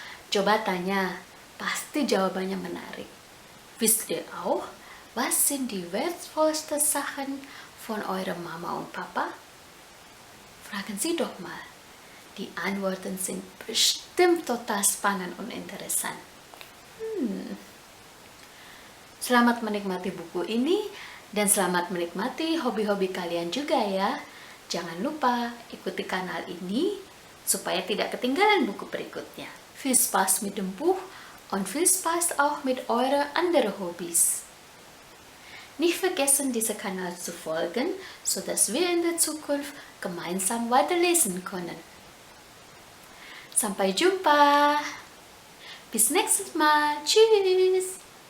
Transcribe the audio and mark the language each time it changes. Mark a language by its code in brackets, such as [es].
[id] Coba tanya, pasti jawabannya menarik. [de] Wisst ihr auch, was sind die wertvollsten Sachen von eurer Mama und Papa? Fragen Sie doch mal. Die Antworten sind bestimmt total spannend und interessant. [id] Selamat menikmati buku ini dan selamat menikmati hobi-hobi kalian juga ya. Jangan lupa ikuti kanal ini supaya tidak ketinggalan buku berikutnya. [de] Viel Spaß mit dem Buch und viel Spaß auch mit euren anderen Hobbys. Nicht vergessen, diesem Kanal zu folgen, sodass wir in der Zukunft gemeinsam weiterlesen können. [id] Sampai jumpa! [de] Bis nächstes Mal! Tschüss!